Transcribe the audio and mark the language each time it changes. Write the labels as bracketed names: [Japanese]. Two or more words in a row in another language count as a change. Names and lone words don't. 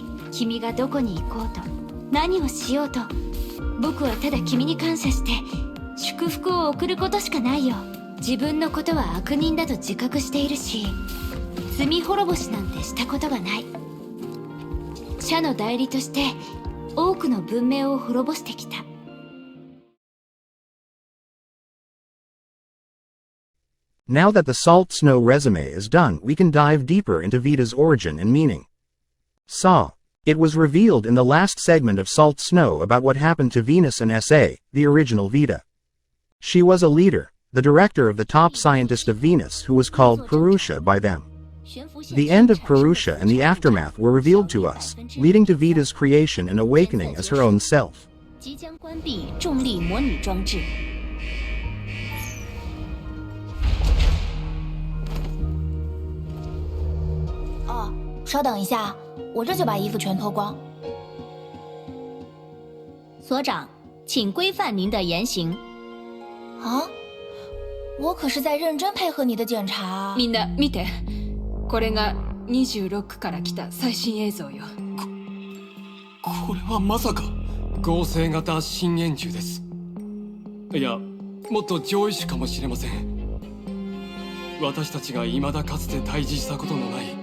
[Japanese] 君がどこに行こうと何をしようと、僕はただ君に感謝して祝福を送ることしかないよ。自分のことは悪人だと自覚しているし、罪滅ぼしなんてしたことがない。社の代理として多くの文明を滅ぼしてきた。 [English] Now that the Salt Snow resume is done, we can dive deeper into Vita's origin and meaning. It was revealed in the last segment of Salt Snow about what happened to Venus and SA, the original Vita. She was a leader, the director of the top scientist of Venus, who was called Purusha by them. The end of Purusha and the aftermath were revealed to us, leading to Vita's creation and awakening as her own self. [Chinese] 即将关闭重力模拟装置。哦，稍等一下，我这就把衣服全脱光。所长，请规范您的言行。啊，我可是在认真配合你的检查。 [Japanese] みんな見て、これが26から来た最新映像よ。これはまさか合成型新円柱です。いや、もっと上位種かもしれません。私たちが未だかつて対峙したことのない。